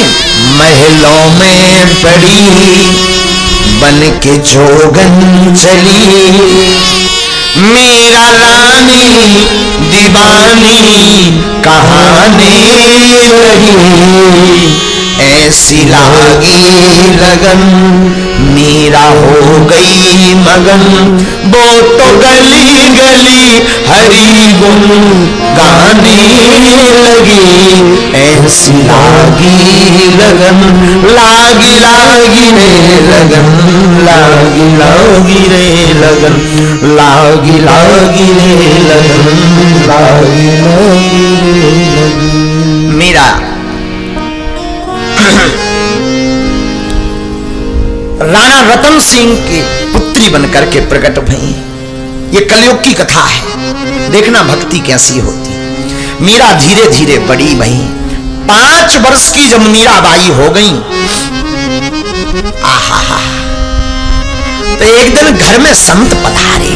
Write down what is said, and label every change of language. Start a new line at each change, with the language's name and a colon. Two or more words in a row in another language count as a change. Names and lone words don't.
Hindi: महलों में पड़ी बन के जोगन चली, मीरा रानी दीवानी कहानी रही। ऐसी लागी लगन मीरा हो गई मगन, वो तो गली गली हरि गुण गाने लगी। ऐसी लागी लगन, लागी लागी रे लगन, लागी लागी रे लगन, लागी लागी रे लगन, लागी लागी रे लगन। मीरा राणा रतन सिंह की पुत्री बनकर के प्रकट भई। ये कलयुग की कथा है, देखना भक्ति कैसी होती। मीरा धीरे धीरे बड़ी भई। 5 वर्ष की जब मीराबाई हो गई, आहा, तो एक दिन घर में संत पधारे।